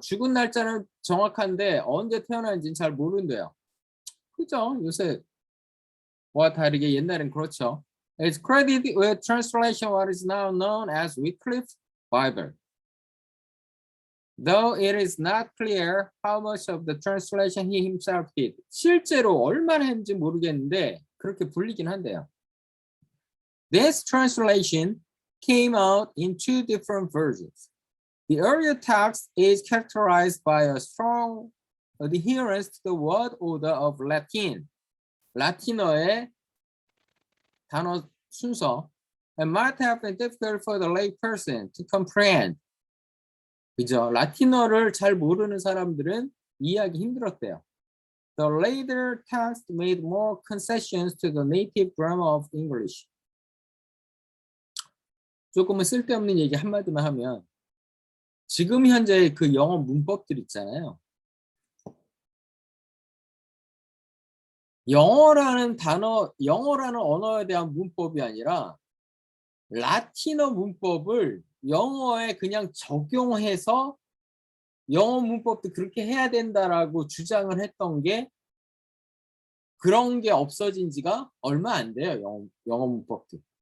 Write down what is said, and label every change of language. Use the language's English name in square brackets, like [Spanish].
[Korean] 죽은 날짜는 정확한데 언제 태어난지는 잘 모른대요. 그죠? 요새 와 다르게 옛날엔 그렇죠. [English] It's credited with translation what is now known as Wycliffe's Bible. Though it is not clear how much of the translation he himself did. [Korean] 실제로 얼마나 했는지 모르겠는데 그렇게 불리긴 한데요. [English] This translation came out in two different versions. The earlier text is characterized by a strong adherence to the word order of Latin. [Korean] 라틴어의 단어 순서 [English] and might have been difficult for the lay person to comprehend. [Korean] 그죠? 라틴어를 잘 모르는 사람들은 이해하기 힘들었대요. [English] The later text made more concessions to the native grammar of English. [Korean] 조금은 쓸데없는 얘기 한마디만 하면 지금 현재 그 영어 문법들 있잖아요. 영어라는 언어에 대한 문법이 아니라 라틴어 문법을 영어에 그냥 적용해서 영어 문법도 그렇게 해야 된다라고 주장을 했던 게 그런 게 없어진 지가 얼마 안 돼요. 영어 문법도.